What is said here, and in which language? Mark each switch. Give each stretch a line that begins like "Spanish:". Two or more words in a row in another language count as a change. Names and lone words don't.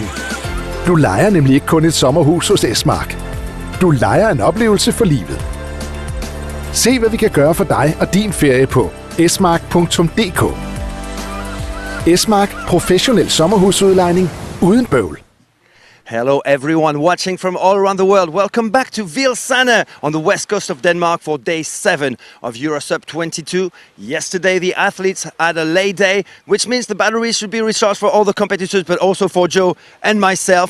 Danish: Du lejer nemlig ikke kun et sommerhus hos Esmark. Du lejer en oplevelse for livet. Se, hvad vi kan gøre for dig og din ferie på esmark.dk. Esmark professionel sommerhusudlejning uden bøvl.
English: Hello everyone watching from all around the world. Welcome back to Vilsane on the west coast of Denmark for day 7 of EUROSUP 22. Yesterday the athletes had a lay day, which means the batteries should be recharged for all the competitors, but also for Joe and myself.